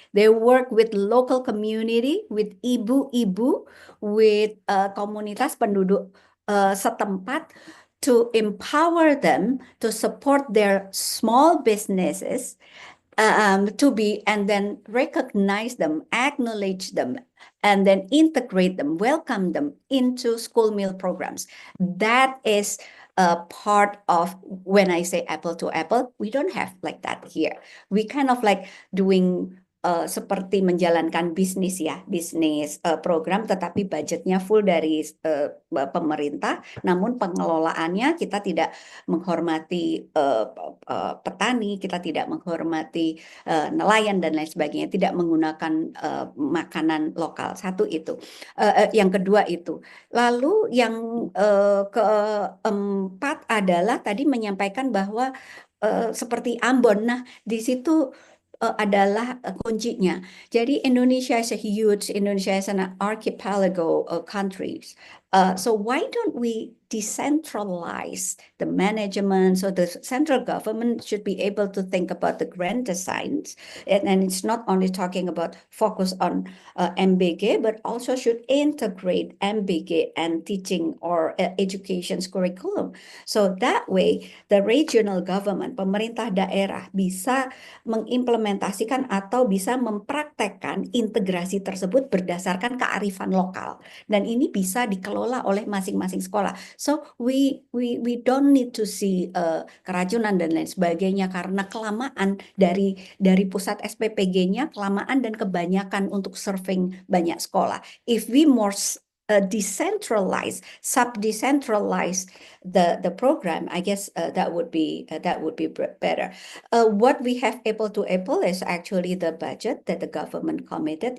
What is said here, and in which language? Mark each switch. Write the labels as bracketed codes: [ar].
[en] They work with local community, with [id] ibu-ibu, [en] with [id] komunitas penduduk setempat, [en] to empower them to support their small businesses, and then recognize them, acknowledge them, and then integrate them, welcome them into school meal programs. That is part of when I say apple to apple. We don't have like that here. We kind of like doing [id] seperti menjalankan bisnis program, tetapi budgetnya full dari pemerintah, namun pengelolaannya kita tidak menghormati petani, kita tidak menghormati nelayan dan lain sebagainya, tidak menggunakan makanan lokal. Satu itu. Yang kedua itu. Lalu yang keempat adalah tadi menyampaikan bahwa seperti Ambon. Nah, di situ adalah kuncinya. [en] Jadi Indonesia is an archipelago of countries. So why don't we decentralize the management, so the central government should be able to think about the grand designs, and it's not only talking about focus on MBG, but also should integrate MBG and teaching or education's curriculum. So that way the regional government, [id] pemerintah daerah, bisa mengimplementasikan atau bisa mempraktekkan integrasi tersebut berdasarkan kearifan lokal, dan ini bisa dikelola oleh masing-masing sekolah. [en] So we don't need to see [id] keracunan dan lain sebagainya karena kelamaan dari pusat SPPG-nya, kelamaan dan kebanyakan untuk serving banyak sekolah. [en] If we more sub-decentralize the program, I guess that would be better. What we have apple to apple is actually the budget that the government committed.